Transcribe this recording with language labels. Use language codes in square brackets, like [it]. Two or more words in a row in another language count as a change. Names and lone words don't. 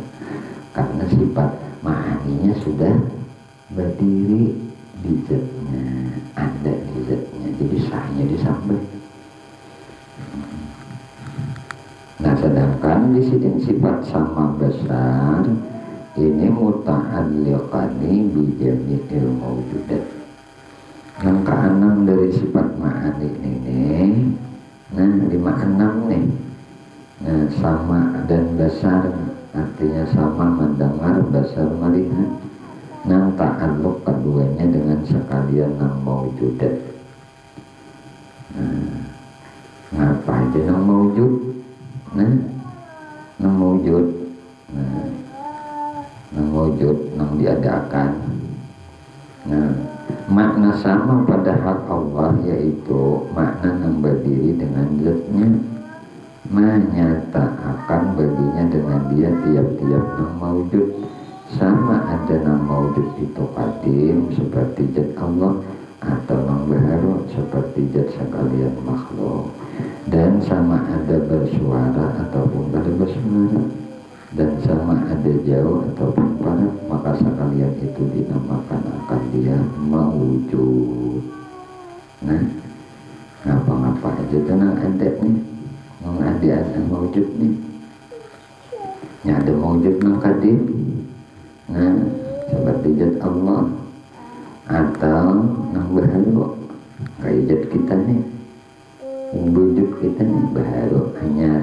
[id] Karena sifat ma'aninya sudah berdiri di zatnya, ada di zatnya, jadi sahnya disambat. Nah, sedangkan di sini sifat sama besar ini [ar] متعلقان بجميع الموجودات. [id] Yang keenam dari sifat ma'ani ini, nah 56 nih. Nah, sama dan besar artinya sama mendengar, besar melihat. Nah, ta'alluq keduanya dengan sekalian nang mawjudat. [bjn] Nah, ngapa aja nang mawjud? Nah, nang mawjud. Nah, nang wujud, nang diadakan. [id] Nah, makna sama pada hak Allah yaitu makna yang berdiri dengan zatnya, menyatakan baginya dengan dia tiap-tiap nang mawujud. Sama ada nang mawujud itu qadim seperti zat Allah, atau nang baharu seperti zat sekalian makhluk. Dan sama ada bersuara ataupun tidak bersuara, dan sama ada jauh ataupun padat, maka sekalian itu dinamakan akan dia mawujud. [bjn] Nah, ngapa-ngapa aja tenang ada nih, ada mawujud nih. Ya, ada mawujud nang qadim. Nah, seperti zat Allah atau nang baharu kayak zat kita nih, wujud kita nih baharu hanya.